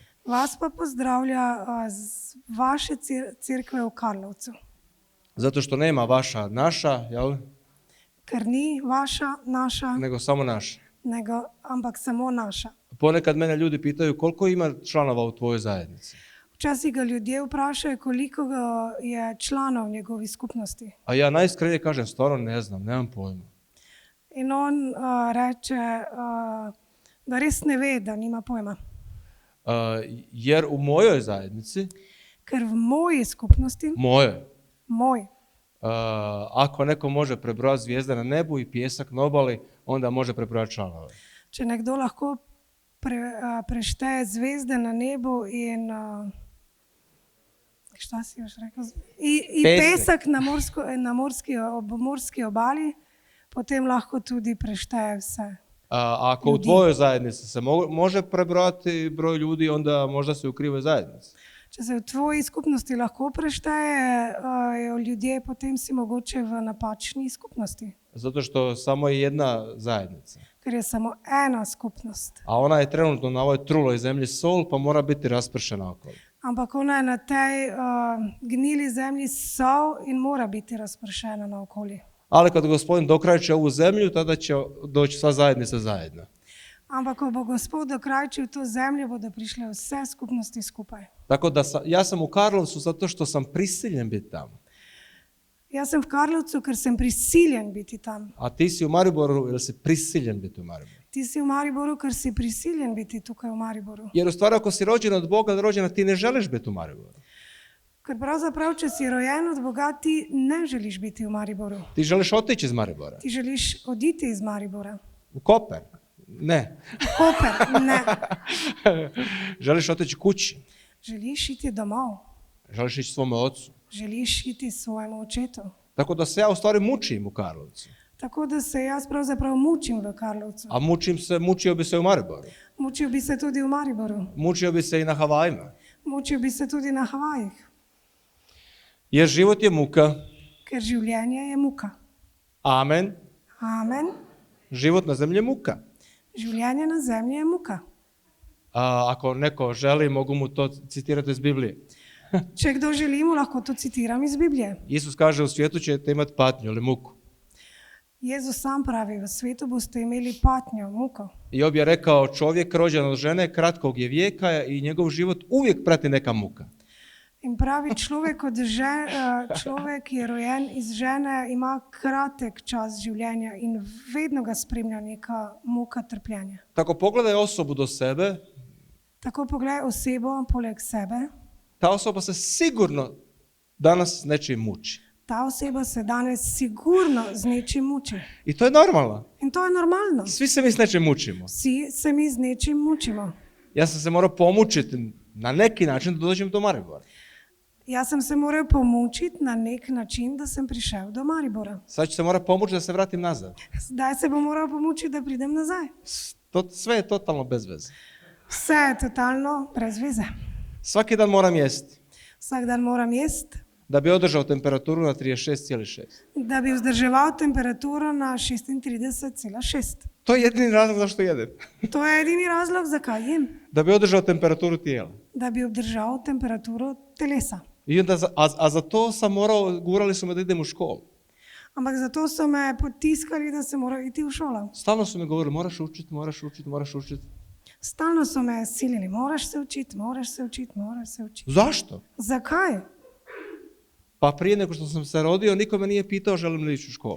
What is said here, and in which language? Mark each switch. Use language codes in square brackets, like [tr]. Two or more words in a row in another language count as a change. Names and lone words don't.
[sl] Vas pa pozdravlja z vaše [hr] crkve u Karlovcu. Zato što nema vaša, naša, jel? [sl] Ker ni vaša, naša, [hr] Nego samo naša. [sl] ampak samo naša. [hr] Ponekad mene ljudi pitaju koliko ima članova u tvojoj zajednici. [sl] Včasih ga ljudje vprašajo, koliko je članov v njegovi skupnosti. [hr] A ja najiskrenije kažem, stvarno ne znam, nemam pojma. [sl] In on reče, da res ne ve, da nima pojma. [hr] Jer u mojoj zajednici, [sl] Ker v moji skupnosti, [hr] moj, ako neko može prebrojati zvijezde na nebu i pjesak na obali, onda može prebrojati članove. [sl] če nekdo lahko prešteje zvezde na nebu in [hr] šta si još [sl] rekel? I pesek na morski obali, potem lahko tudi prešteje vse. [hr] Ako u tvojoj zajednici se može prebrojati broj ljudi, onda možda si u krivoj zajednici. [sl] Če se v tvoji skupnosti lahko preštejejo ljudje, potem si mogoče v napačni skupnosti. [hr] Zato što samo je jedna zajednica. [sl] Ker je samo ena skupnost. [hr] A ona je trenutno na ovoj truloj zemlji sol, pa mora biti raspršena okolo. [sl] Ampak ona je na tej gnili zemlji sol in mora biti razpršena naokoli. [hr] Ali kad Gospodin dokrajče ovu zemlju, tada će doći sva zajednica zajedno. [sl] Ampak ko bo Gospod dokrajčil to zemljo, bodo prišle vse skupnosti skupaj. [hr] Tako da ja sam u Karlovcu zato što sam prisiljen biti tamo. [sl] Jaz sem v Karlovcu, ker sem prisiljen biti tam. [hr] A ti si u Mariboru jer si prisiljen biti u Mariboru. [sl] Ti si v Mariboru, ker si prisiljen biti tukaj v Mariboru. [hr] Jer u stvari ako si rođen od Boga, rođena, ti ne želiš biti u Mariboru. [sl] Ker pravzaprav, če si rojen od Boga, ti ne želiš biti v Mariboru. [hr] Ti želiš otići iz Maribora. [sl] Ti želiš oditi iz Maribora. [hr] U Koper? Ne. [sl] Koper? Ne. [hr] Želiš otići kući? [sl] Želiš iti domov. [hr] Želiš ići svome ocu. [sl] Želiš iti svojemu očetu. [hr] Tako da se ja u stvari mučim u Karlovcu. [sl] Tako da se jaz pravzaprav mučim v Karlovcu. [hr] A mučio bi se u Mariboru. [sl] Mučio bi se tudi v Mariboru. [hr] Mučio bi se i na Havajima. [sl] Mučio bi se tudi na Havajih. [hr] Jer život je muka. [sl] Ker življenje je muka. [hr] Amen. [sl] Amen. [hr] Život na zemlji je muka. [sl] Življenje na zemlji je muka. [hr] Ako neko želi, mogu mu to citirati iz Biblije. [sl] Če kdo želi, mu lahko to citiram iz Biblije. [hr] Isus kaže, u svijetu ćete imati patnju ili muku. [sl] Jezus sam pravi, v svetu boste imeli patnjo, muko. [hr] Job je rekao, čovjek rođen od žene kratkog je vijeka i njegov život uvijek prati neka muka. [sl] In pravi, človek je rojen iz žene, ima kratek čas življenja in vedno ga spremlja neka muka, trpljenja. [hr] Tako pogledaj osobu do sebe. [sl] Tako pogledaj osebo poleg sebe. [hr] Ta osoba se sigurno danas s nečim muči. [sl] Ta oseba se danes sigurno z nečim muči. [hr] I to je normalno. [sl] In to je normalno. [hr] Svi se mi s nečim mučimo. [sl] Vsi se mi z nečim mučimo. [hr] Ja sam se morao pomučiti na neki način da dođem do Maribora. [sl] Jaz sem se moral pomučiti na nek način, da sem prišel do Maribora. [hr] Sad ću se morati pomučiti da se vratim nazad. [sl] Zdaj se bom moral pomučiti, da pridem nazaj. [hr] Sve je totalno bez veze. [sl] Vse je totalno brez veze. [hr] Svaki dan moram jesti. [sl] Vsak dan moram jesti. [hr] Da bi održao temperaturu na 36,6. [sl] Da bi vzdrževal temperaturo na 36,6. [hr] To je jedini razlog zašto jedem. [sl] To je edini razlog, zakaj jem. [hr] Da bi održao temperaturu tijela. [sl] Da bi obdržal temperaturo telesa. [hr] I onda, za to sam morao, gurali su me da idem u školu. [sl] Ampak zato so me potiskali, da se moram iti v šolo. [hr] Stalno su mi govorili, moraš učiti, moraš učiti, moraš učiti. [sl] Stalno so me silili, moraš se učiti, moraš se učiti, moraš se učiti. [hr] Zašto? [sl] Zakaj? [hr] Pa prije nego što sam se rodio, niko me nije pitao želim li ići u školu.